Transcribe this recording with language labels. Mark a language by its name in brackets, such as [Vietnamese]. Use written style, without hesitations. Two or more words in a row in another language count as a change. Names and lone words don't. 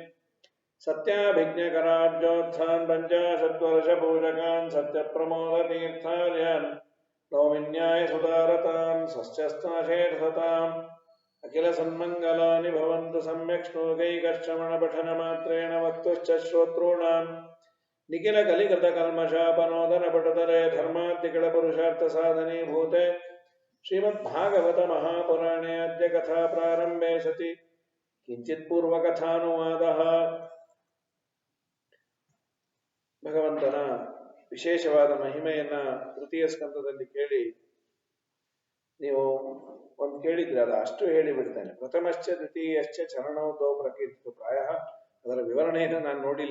[Sanskrit] सत्याभिज्ञकराब्जोत्थान् पञ्चाशद्वर्षपूजकान् सत्यप्रमोदतीर्थार्यान् नौमिन्यायसुतारतान् स्वस्त्यस्ताशेषताम् अखिलसन्मङ्गलानि भवन्तु सम्यक् श्लोकैकश्रवणपठनमात्रेण वक्तुश्च श्रोतॄणाम् निखिलकलिकृतकल्मषापनोदनपटुतरे धर्माद्यकिलपुरुषार्थसाधनीभूते श्रीमद्भागवतमहापुराणे अद्य कथा प्रारम्भे सति किञ्चित् पूर्वकथानुवादः [Kannada] ಭಗವಂತನ ವಿಶೇಷವಾದ ಮಹಿಮೆಯನ್ನ ತೃತೀಯ ಸ್ಕಂದದಲ್ಲಿ ಕೇಳಿ ನೀವು ಒಂದು ಕೇಳಿದ್ರೆ ಅದು ಅಷ್ಟು ಹೇಳಿಬಿಡ್ತೇನೆ. [Sanskrit] ಪ್ರಥಮಶ್ಚ ದ್ವಿತೀಯಶ್ಚ ಚರಣೋದೋ ಪ್ರಕೀರ್ತಿತು. [Kannada] ಪ್ರಾಯ ಅದರ ವಿವರಣೆಯನ್ನು ನಾನು ನೋಡಿಲ್ಲ.